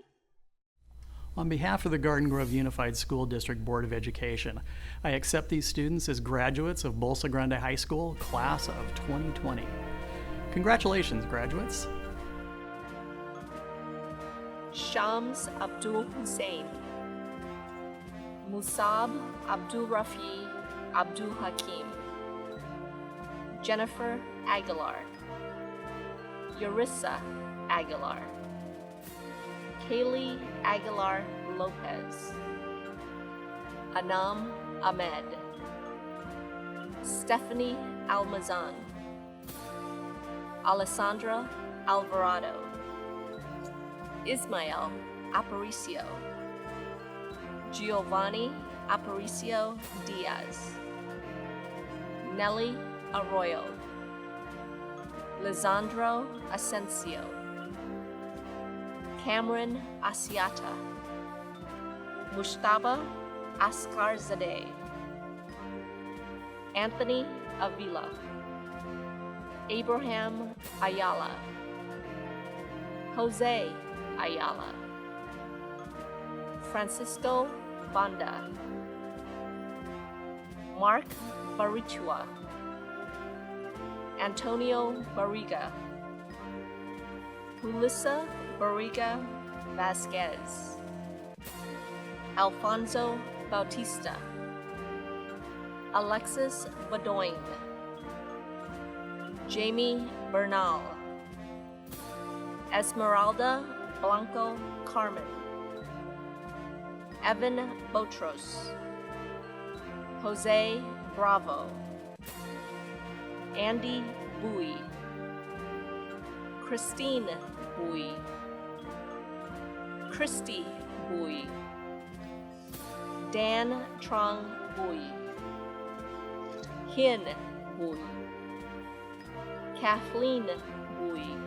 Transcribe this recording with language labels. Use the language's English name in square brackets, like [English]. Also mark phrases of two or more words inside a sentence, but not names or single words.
[English] On behalf of the Garden Grove Unified School District Board of Education, I accept these students as graduates of Bolsa Grande High School, class of 2020. Congratulations, graduates. Shams Abdul Hussein, Musab Abdul Rafi Abdul Hakim, Jennifer Aguilar, Yarissa Aguilar, Kaylee Aguilar Lopez, Anam Ahmed, Stephanie Almazan, Alessandra Alvarado, Ismael Aparicio, Giovanni Aparicio Diaz, Nelly Arroyo, Lisandro Asensio, Cameron Asiata, Mushtaba Askarzadeh, Anthony Avila, Abraham Ayala, Jose Ayala, Francisco Banda, Mark Barichua, Antonio Barriga, Julissa Barriga Vasquez, Alfonso Bautista, Alexis Badoin, Jamie Bernal, Esmeralda Blanco Carmen, Evan Botros, Jose Bravo, Andy Bowie, Christine Bowie, Christy Bowie, Dan Trong Bowie, Hien Bowie, Kathleen Bui,